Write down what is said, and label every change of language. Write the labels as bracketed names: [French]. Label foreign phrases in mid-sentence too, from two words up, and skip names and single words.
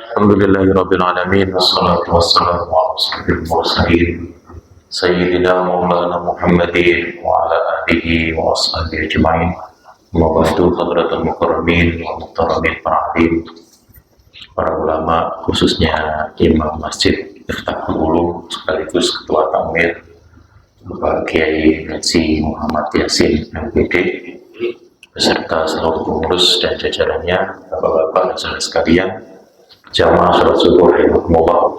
[Arabic] الحمد لله رب العالمين والصلاة والسلام على أشرف المرسلين سيدنا مولانا محمد وعلى آله وأصحابه أجمعين. وبعد، حضرة المكرمين والمحترمين فالعالم, [Indonesian] para ulama, khususnya Imam Masjid Miftahul Ulum sekaligus Ketua Tamir Bapak Kiai Haji Muhammad Yasin MPD beserta seluruh pengurus dan jajarannya, bapak-bapak dan saudara sekalian, jamaah sholat subuh rahimakumullah.